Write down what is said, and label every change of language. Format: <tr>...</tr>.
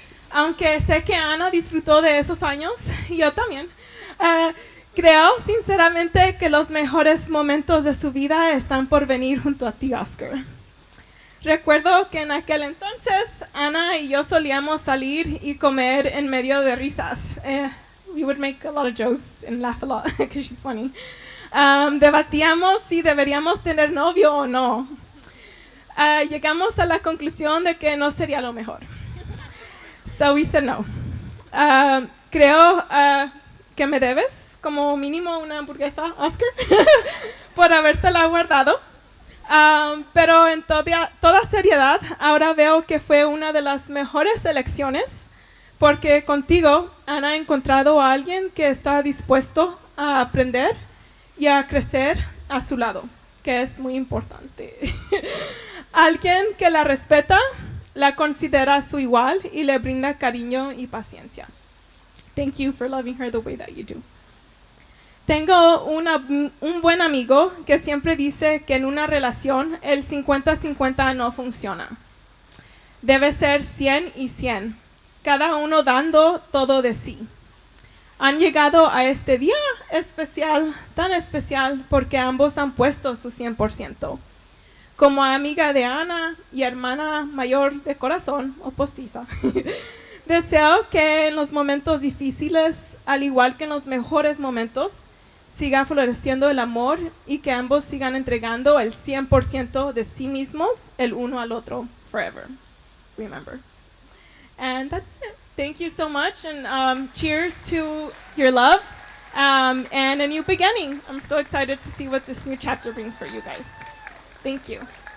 <es>Aunque sé que Ana disfrutó de esos años, y yo también, creo sinceramente que los mejores momentos de su vida están por venir junto a ti, Oscar. Recuerdo que en aquel entonces Ana y yo solíamos salir y comer en medio de risas.</es> <en>We would make a lot of jokes and laugh a lot because she's funny.</en> <es>Debatíamos si deberíamos tener novio o no. Llegamos a la conclusión de que no sería lo mejor.</es> <en>So we said no.</en> <es>Creo que me debes como mínimo una hamburguesa, Oscar, por habértela guardado. Pero en toda seriedad, ahora veo que fue una de las mejores elecciones porque contigo Ana ha encontrado a alguien que está dispuesto a aprender y a crecer a su lado, que es muy importante. Alguien que la respeta, la considera su igual y le brinda cariño y paciencia.</es> <en>Thank you for loving her the way that you do.</en> <es>Tengo un buen amigo que siempre dice que en una relación el 50-50 no funciona. Debe ser 100 y 100, cada uno dando todo de sí. Han llegado a este día especial, tan especial, porque ambos han puesto su 100%. Como amiga de Ana y hermana mayor de corazón, o postiza, deseo que en los momentos difíciles, al igual que en los mejores momentos, siga floreciendo el amor y que ambos sigan entregando el 100% de sí mismos el uno al otro forever.</es> <en>Remember. And that's it. Thank you so much, and cheers to your love and a new beginning. I'm so excited to see what this new chapter brings for you guys. Thank you.</en>